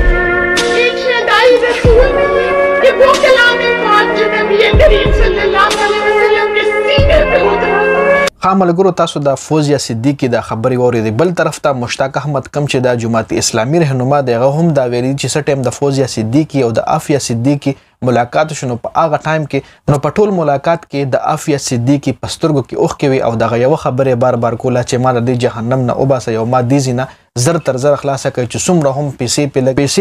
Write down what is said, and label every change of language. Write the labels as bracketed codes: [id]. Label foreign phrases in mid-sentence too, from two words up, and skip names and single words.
[ur] ایک شیدائی رسول نہیں کہ وہ کلام پاک جو نبی کریم [ar] صلى الله عليه وسلم [ur] کے سینے پہ اترا [ps] خاملګرو تاسو د فوزیه صدیقي د خبري واورېدې بل طرف ته مشتاق احمد کم چې د جماعت اسلامي رهنما دی هغه هم دا ویلي چې څه ټایم د فوزیه صدیقي او د عافیه صدیقي ملاقات شنو په هغه ټایم کې نو په ټول ملاقات کې د عافیه صدیقي په سترګو کې اوښکې وي او دغه یوه خبرې بار بار کوله چې ما د دې جهنم نه وباسه او ما دې ځینه زر تر زر خلاصه کوي چې څومره هم پیسې